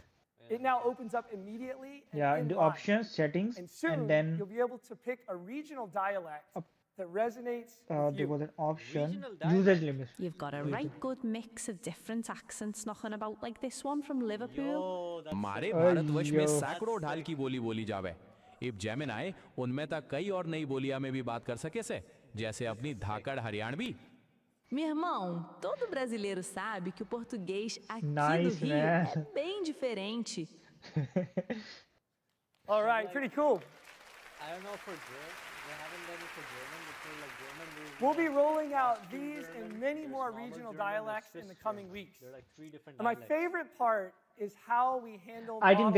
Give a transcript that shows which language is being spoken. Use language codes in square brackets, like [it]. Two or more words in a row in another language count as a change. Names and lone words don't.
[en] It now opens up immediately and Yeah, in in the line. options, settings, And soon, and then you'll be able to pick a regional dialect that resonates with there you. was an option, Regional dialect. usage limits. You've got a right good mix of different accents knocking about, like this one from Liverpool. Yo, that's [bgc] हमारे अरे भारतवर्ष में यो। सैकड़ों ढाल की बोली बोली जावे इब जेमिनाई उनमें तक कई और नई बोलियां में भी बात कर सके से जैसे अपनी धाकड़ हरियाणवी [pt] Meu irmão, todo brasileiro sabe que o português aqui [en] Nice, [pt] no Rio [en] man. [pt] é bem diferente. [en] All right, pretty cool. I don't know for German. They haven't done it for German. It's like German. We'll be rolling out Austrian these German, and many there's more normal regional German, there's dialects in the Swiss coming German. weeks. There are like 3 different And my dialects. favorite part is how we handle I think they